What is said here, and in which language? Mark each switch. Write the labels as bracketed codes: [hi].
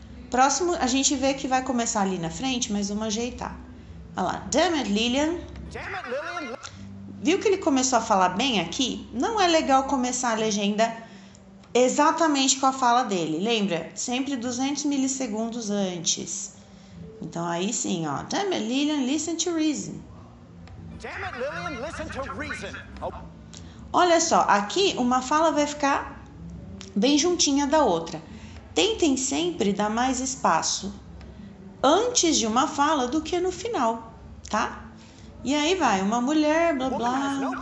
[pt] Próximo, a gente vê que vai começar ali na frente, mas vamos ajeitar. Olha lá, [en] damn it, [pt] Lilian. Viu que ele começou a falar bem aqui? Não é legal começar a legenda exatamente com a fala dele. Lembra? Sempre 200 milissegundos antes. Então aí sim, ó. [en] Damn it, Lilian, listen to reason. Damn it, Lilian, listen to reason. [pt] Olha só, aqui uma fala vai ficar bem juntinha da outra. Tentem sempre dar mais espaço antes de uma fala do que no final, tá? E aí vai, uma mulher, blá blá.